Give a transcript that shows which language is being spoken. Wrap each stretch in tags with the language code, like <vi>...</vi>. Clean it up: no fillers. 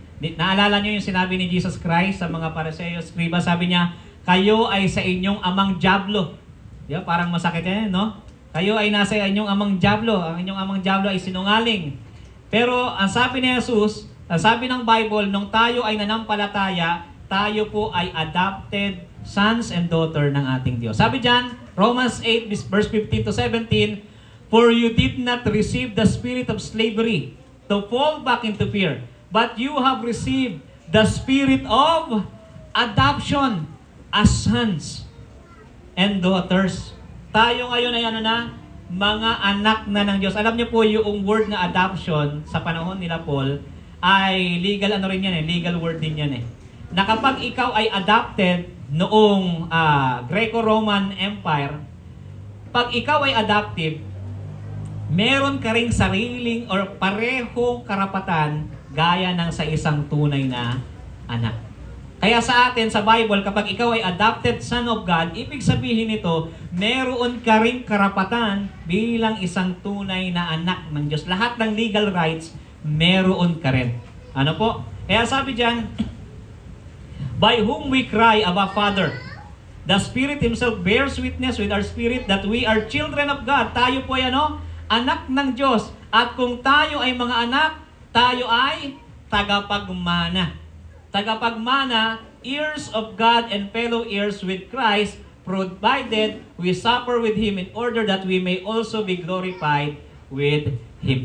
<tl>Naalala niyo yung sinabi ni Jesus Christ sa mga Pariseo, Skriba, sabi niya, kayo ay sa inyong amang diablo. Diba? Parang masakit yan, no? Kayo ay nasa inyong amang diablo. Ang inyong amang diablo ay sinungaling. Pero ang sabi ni Jesus, ang sabi ng Bible, nung tayo ay nanampalataya, tayo po ay</tl> <en>adopted sons and daughter</en> <tl>ng ating Diyos. Sabi diyan,</tl> <en>Romans 8 verse 15 to 17, for you did not receive the spirit of slavery to fall back into fear, but you have received the spirit of adoption as sons and daughters.</en> <tl>Tayo ngayon ay mga anak na ng Diyos. Alam niyo po yung word na adoption sa panahon nila Paul ay legal legal word din yan eh. Na kapag ikaw ay adopted noong Greco-Roman Empire, pag ikaw ay adoptive, meron ka ring sariling or parehong karapatan gaya ng sa isang tunay na anak. Kaya sa atin, sa Bible, kapag ikaw ay</tl> <en>adopted son of God,</en> <tl>ibig sabihin nito, meron ka ring karapatan bilang isang tunay na anak ng Diyos. Lahat ng legal rights, meron ka rin. Ano po? Kaya sabi diyan,</tl> <en>by whom we cry, Abba Father. The Spirit Himself bears witness with our spirit that we are children of God.</en> <tl>Tayo po ay anak ng Diyos. At kung tayo ay mga anak, tayo ay tagapagmana.</tl> <en>Tagapagmana, heirs of God and fellow heirs with Christ, provided we suffer with Him in order that we may also be glorified with Him.</en>